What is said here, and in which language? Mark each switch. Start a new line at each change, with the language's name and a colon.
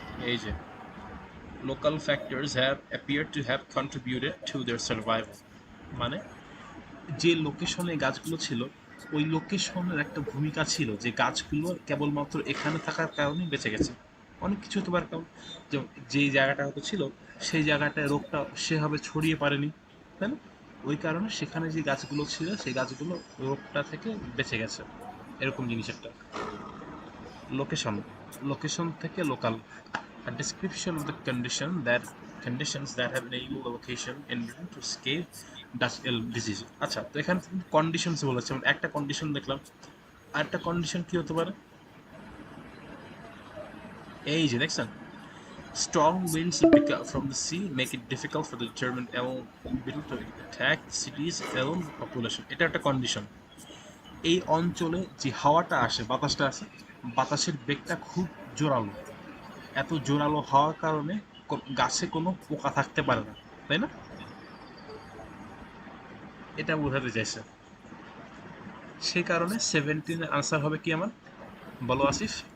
Bangla: এই যে
English: local factors have appeared to have contributed to their survival,
Bangla: মানে যে লোকেশনে গাছগুলো ছিল ওই লোকেশনের একটা ভূমিকা ছিল, যে গাছগুলো কেবলমাত্র এখানে থাকার কারণে বেঁচে গেছে। অনেক কিছু হতে পারে, কারণ যেই জায়গাটা হয়তো ছিল সেই জায়গাটায় রোগটা সেভাবে ছড়িয়ে পড়েনি, তাই না? ওই কারণে সেখানে যে গাছগুলো ছিল সেই গাছগুলো রোগটা থেকে বেঁচে গেছে, এরকম জিনিস একটা। লোকেশন, লোকেশন থেকে local.
English: A description of the conditions that have enabled the location in Britain to escape Dutch elm disease.
Bangla: আচ্ছা, তো এখানে কন্ডিশনস বলেছে, মানে একটা কন্ডিশন দেখলাম, আর একটা কন্ডিশন কি হতে পারে? এই যে দেখছেন,
English: strong winds from the sea make it difficult for the German elm beetle to attack cities elm population.
Bangla: এটা একটা কন্ডিশন। এই অঞ্চলে যে হাওয়াটা আসে, বাতাসটা আসে, বাতাসের বেগটা খুব জোরালো, এত জোরালো হওয়ার কারণে গাছে কোনো পোকা থাকতে পারে না, তাই না? এটা বোঝাতে চাইছে। সেই কারণে 17 এর আনসার হবে কি আমার, বলো আসিফ?